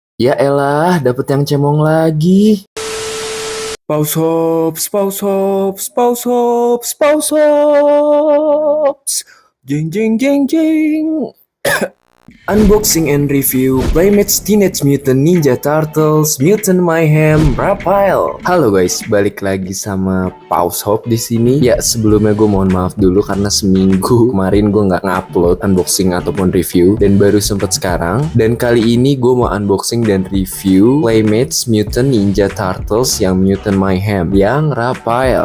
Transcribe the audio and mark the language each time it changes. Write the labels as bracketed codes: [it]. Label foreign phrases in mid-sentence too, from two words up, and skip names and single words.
[id] Ya elah, dapet yang cemong lagi. Pause hops, pause hops, pause hops, pause hops. Jeng jeng jeng jeng. [en] Unboxing and review Playmates Teenage Mutant Ninja Turtles Mutant Mayhem Raphael. [id] Halo guys, balik lagi sama Pause Hop di sini. Ya sebelumnya gue mohon maaf dulu karena seminggu kemarin gue nggak ngupload unboxing ataupun review dan baru sempet sekarang. Dan kali ini gue mau unboxing dan review Playmates Mutant Ninja Turtles yang Mutant Mayhem yang Raphael.